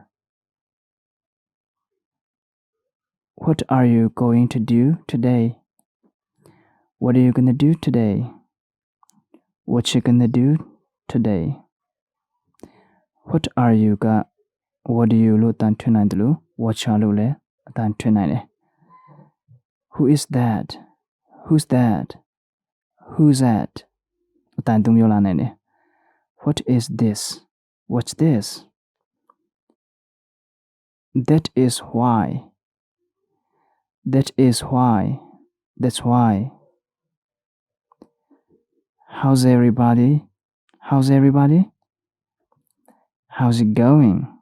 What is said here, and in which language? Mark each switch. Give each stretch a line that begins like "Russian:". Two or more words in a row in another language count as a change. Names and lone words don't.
English: What are you going to do today? What are you gonna do today? What you gonna do today? What are you
Burmese: က
English: what do you
Burmese: လို့အတန်ထွင်နိုင်တယ်လို့
English: what are
Burmese: လို့လည်းအတန်ထွင်နိုင်တယ်
English: Who is that Who's that Who's that
Burmese: အတန်သုံးမျိုးလာနိုင်တယ်
English: What is this What's this That is why That is why That's why How's everybody How's everybody How's it going